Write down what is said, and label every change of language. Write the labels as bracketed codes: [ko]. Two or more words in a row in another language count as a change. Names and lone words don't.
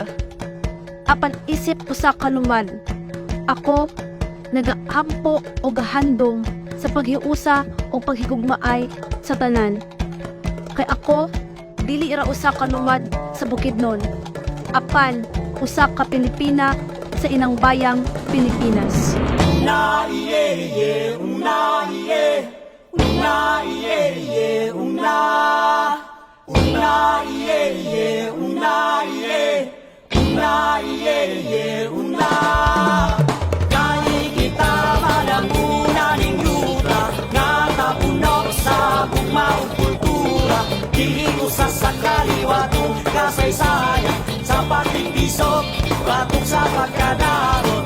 [ceb] Apan isip usa ka lumad, ako nagahampo o gahandom sa paghiusa o paghigugmaay sa tanan. Kay ako, dili ra usa ka lumad sa Bukidnon, apan usa ka Pilipina sa [tl] inang bayang [ceb] Pilipinas. Una iye iye, una iye, una iye iye, una. Una iye iye, una iye, una iye iye, una. Kay kita man ang una ning yuta nga napuno sa gugma ug kultura, dili usa sa kaliwatong kasaysayan sa pagtibisok, batok sa pagkadaro.